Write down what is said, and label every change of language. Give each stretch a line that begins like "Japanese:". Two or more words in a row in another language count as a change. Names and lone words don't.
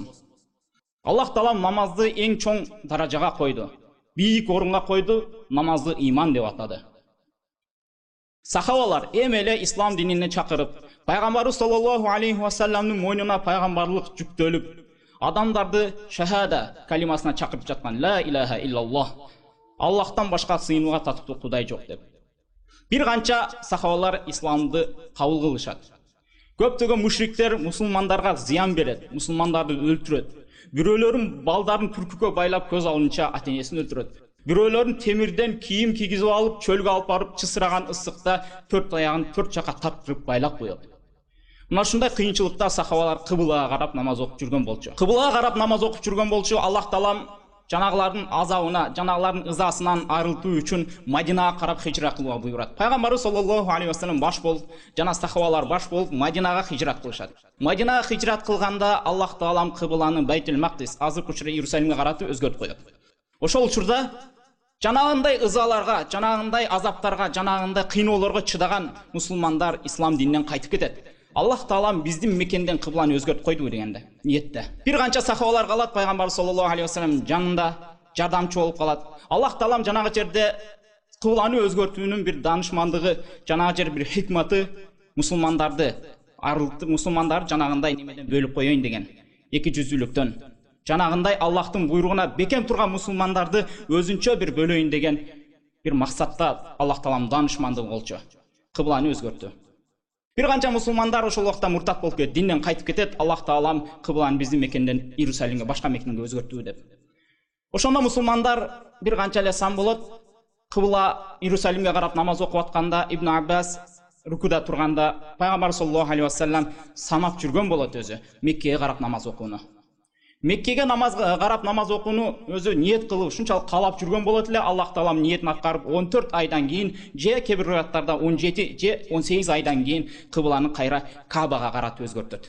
Kyrgyz: Аллах таалам намазды эң чоң даражага койду, бийик орунга койду, намазды иман деп атады. Сахабалар эми эле ислам динине чакырып, пайгамбарыбыз
Arabic: صلى الله عليه وسلم
Kyrgyz: мойнуна пайгамбарлык жүктөлүп, адамдарды шахада калимасына чакырып жаткан,
Arabic: لا إله إلا الله,
Kyrgyz: Аллахтан башка сыйынууга татыктуу Кудай жок деп. Бир канча сахабалар исламды кабыл кылышат. Көптөгөн мушриктер мусулмандарга зыян берет, мусулмандарды өлтүрөт. Бирөөлөрүн балдарын түркүккө байлап көз алдынча ата-энесин өлтүрөт. Бирөөлөрүн темирден кийим кийгизип алып, чөлгө алып барып, чысыраган ысыкта 4 аягын 4 жака таптырып байлап коет. Мына ушундай кыйынчылыкта сахабалар кыблага карап намаз окуп жүргөн болчу. Кыблага карап намаз окуп жүргөн болчу. Аллах таалам жанагылардын азабына, жанагылардын ызасынан арылтуу үчүн Мадинага карап хижрат кылууга буйрат. Пайгамбарыбыз
Arabic: صلى الله عليه وسلم
Kyrgyz: баш болуп, жана сахабалар баш болуп Мадинага хижрат кылышат. Мадинага хижрат кылганда Аллах таалам кыбланы Байтул Мақдис, азыркы учурда Иерусалимге каратып өзгөртүп коет. Ошол учурда жанагындай ызаларга, жанагындай азаптарга, жанагындай кыйноолорго чыдаган мусулмандар ислам дининен кайтып кетет. Аллах таалам биздин мекенден кыбланы өзгөртүп койду дегенде, ниетте. Бир канча сахабалар калат, пайгамбар
Arabic: صلى الله عليه وسلم
Kyrgyz: жанында жардамчы болуп калат. Аллах таалам жанагы жерде кыбланы өзгөртүүнүн бир данышмандыгы, жанагы жер бир хикматы мусулмандарды арылтып, мусулмандар жанагындай немеден бөлүп коеюн деген. 200-лүктөн жанагындай Аллахтын буйругуна бекем турган мусулмандарды өзүнчө бир бөлөйүн деген бир максатта Аллах таалам данышмандыгы болчу. Кыбланы өзгөртү. Бир канча мусулмандар ошол убакта муртат болуп кетет, динден кайтып кетет. Аллах таалам кыбланы биздин мекенден Иерусалимге, башка мекенге өзгөртүү деп. Ошондо мусулмандар бир канча эле сан болот. Кыбла Иерусалимге карап намаз окуп атканда Ибн Аббас рукуда турганда пайгамбар
Arabic: صلى الله عليه وسلم
Kyrgyz: санап жүргөн болот өзү Меккеге карап намаз окууну. Меккеге карап намаз окууну өзү ниет кылып, ушунчалык каалап жүргөн болот эле. Аллах таалам ниетин аткарып 14 айдан кийин, же кээ бир риwаяттарда 17 же 18 айдан кийин кыбланы кайра Кабага карап өзгөртөт.